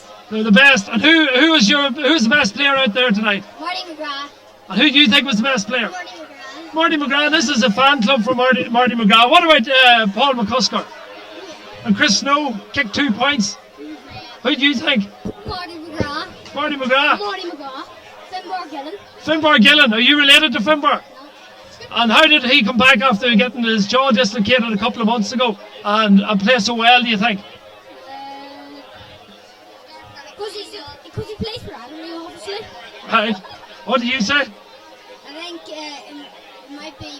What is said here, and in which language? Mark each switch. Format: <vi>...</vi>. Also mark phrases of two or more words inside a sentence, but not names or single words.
<en>They're the best. And who's the best player out there tonight? Marty McGrath. And who do you think was the best player? Marty McGrath. Marty McGrath. This is a fan club for Marty McGrath. What about Paul McCusker? And Chris Snow kicked 2 points. Who do you think? Marty McGrath. Marty McGrath. Marty McGrath. Finbar Gillen. Finbar Gillen. Are you related to Finbar? And how did he come back after getting his jaw dislocated a couple of months ago and play so well, do you think? Because he plays for Ederney, obviously. Right. What do you say? I think it might be</en>